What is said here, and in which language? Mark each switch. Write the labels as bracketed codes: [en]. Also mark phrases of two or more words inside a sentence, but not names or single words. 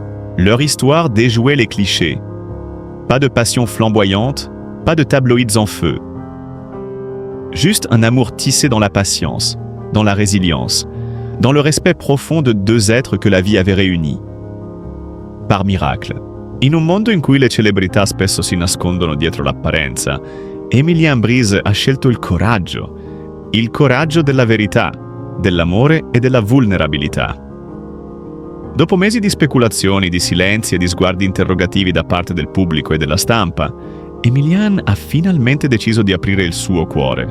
[fr] Leur histoire déjouait les clichés. Pas de passion flamboyante, pas de tabloïds en feu. Juste un amour tissé dans la patience, dans la résilience, dans le respect profond de deux êtres que la vie avait réunis. Par miracle. [it] In un mondo in cui le celebrità spesso si nascondono dietro l'apparenza, Émilien Brice ha scelto il coraggio della verità, dell'amore e della vulnerabilità. Dopo mesi di speculazioni, di silenzi e di sguardi interrogativi da parte del pubblico e della stampa, Émilien ha finalmente deciso di aprire il suo cuore.